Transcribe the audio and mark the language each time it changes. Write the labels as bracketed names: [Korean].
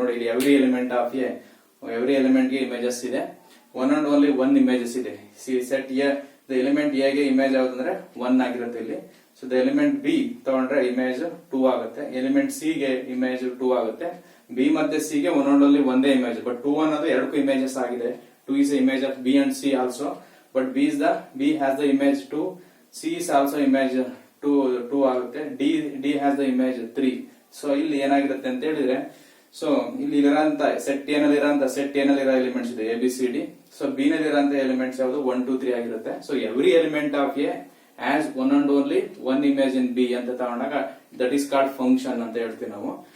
[Kannada] ನೋಡಿ ಇಲ್ಲಿ [English] every element of A, every element [Kannada] ಗೆ ಇಮೇಜಸ್ ಇದೆ, [English] one and only one images [Kannada] ಇದೆ. Set A the element A ಗೆ ಇಮೇಜ್ ಯಾವ್ದಂದ್ರೆ 1 ಆಗಿರುತ್ತೆ ಇಲ್ಲಿ. ಸೊ ದ ಎಲಿಮೆಂಟ್ ಬಿ ತಗೊಂಡ್ರೆ ಇಮೇಜ್ 2 ಆಗುತ್ತೆ, ಎಲಿಮೆಂಟ್ ಸಿ ಗೆ ಇಮೇಜ್ 2 ಆಗುತ್ತೆ. ಬಿ ಮತ್ತೆ ಸಿ ಗೆ [English] one and only [Kannada] ಒಂದೇ ಇಮೇಜ್, [English] but [Kannada] 2 ಅನ್ನೋದು ಎರಡಕ್ಕೂ ಇಮೇಜಸ್ ಆಗಿದೆ. [English] 2 is the image of B and C also, but B has the image 2, C is also image 2 [Kannada] ಆಗುತ್ತೆ, [English] D has the image 3. [Kannada] So ಇಲ್ಲಿ ಏನಾಗಿರುತ್ತೆ ಅಂತ ಹೇಳಿದ್ರೆ, ಸೊ ಇಲ್ಲಿ ಇರೋಂತ ಸೆಟ್ ಏನಲ್ಲಿರೋ ಎಲಿಮೆಂಟ್ಸ್ ಇದೆ A B C D. So B ನಲ್ಲಿರೋಂತ elements ಯಾವುದು 1 2 3 ಆಗಿರುತ್ತೆ. So [English] every element of A has one and only one image in B [Kannada] ಅಂತ ತಗೊಂಡಾಗ [English] that is called function [Kannada] ಅಂತ ಹೇಳ್ತೀವಿ ನಾವು.